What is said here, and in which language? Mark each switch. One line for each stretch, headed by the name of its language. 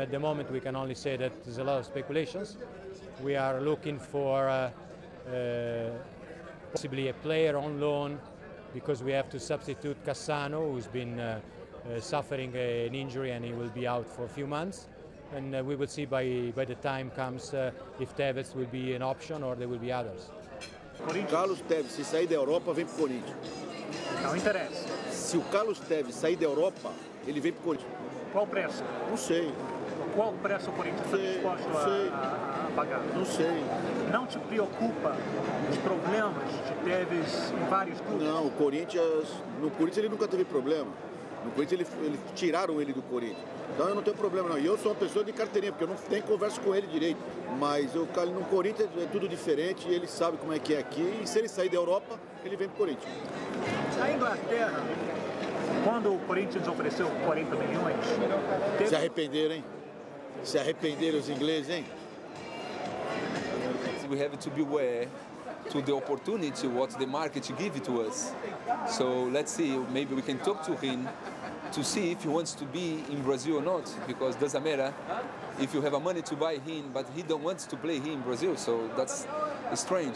English: At the moment, we can only say that there's a lot of speculations. We are looking for possibly a player on loan, because we have to substitute Cassano, who's been suffering an injury, and he will be out for a few months. And we will see by the time comes if Tevez will be an option or there will be others.
Portuguese: Carlos Tevez, se sair da Europa, vem pro Corinthians. Não interessa. Se o Carlos Tevez sair da Europa, ele vem pro Corinthians. Qual o preço? Não sei. Qual o preço o Corinthians está disposto a pagar? Não sei. Não te preocupa os problemas de Tevez em vários clubes? Não, no Corinthians ele nunca teve problema. No Corinthians eles tiraram ele do Corinthians. Então eu não tenho problema não. E eu sou uma pessoa de carteirinha, porque eu não tenho conversa com ele direito. Mas no Corinthians é tudo diferente, e ele sabe como é que é aqui. E se ele sair da Europa, ele vem pro Corinthians. Na Inglaterra, quando o Corinthians ofereceu 40 milhões... Se arrependeram, hein? Se arrependeram os ingleses, hein?
English: We have to be aware to the opportunity what the market give to us. So let's see, maybe we can talk to him to see if he wants to be in Brazil or not, because it doesn't matter if you have a money to buy him, but he don't want to play here in Brazil, so that's strange.